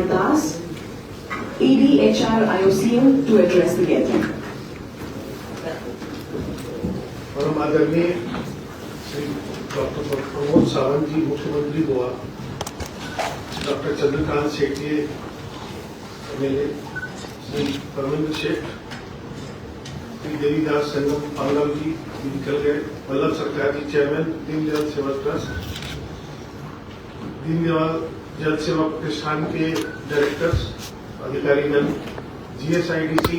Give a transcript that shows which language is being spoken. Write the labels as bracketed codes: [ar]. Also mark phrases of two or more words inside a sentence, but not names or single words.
[en] Das, ED HR IOCL, to address the gathering. [hi] परम आदरणीय श्री डॉक्टर प्रमोद सावंत जी, मुख्यमंत्री गोवा, डॉक्टर चंद्रकांत शेट्टी MLA, श्री परमेंद्र शेठ, श्री देवीदास संगम पांगल जी निकल गए, वल्लभ सरकार जी चेयरमैन दीनदयाल सेवा ट्रस्ट, दीनदयाल जल सेवा प्रतिष्ठान के डायरेक्टर्स, अधिकारीगण, GSIDC